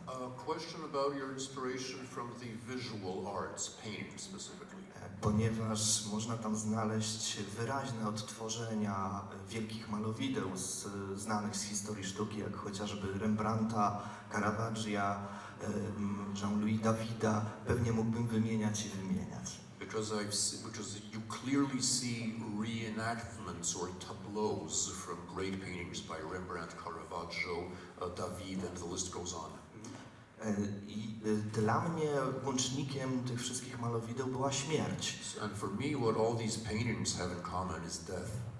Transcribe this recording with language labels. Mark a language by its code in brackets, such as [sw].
[en] A question about your inspiration from the visual arts, painting specifically. [pl] Ponieważ można tam znaleźć wyraźne odtworzenia wielkich malowideł znanych z historii sztuki, jak chociażby Rembrandta, Caravaggia, Jean-Louis Davida. Pewnie mógłbym wymieniać i wymieniać. [en] Because you clearly see reenactments or tableaus from great paintings by Rembrandt, Caravaggio, David, and the list goes on. [pl] I dla mnie łącznikiem tych wszystkich malowideł była śmierć. [en] And for me, what all these paintings have in common is death.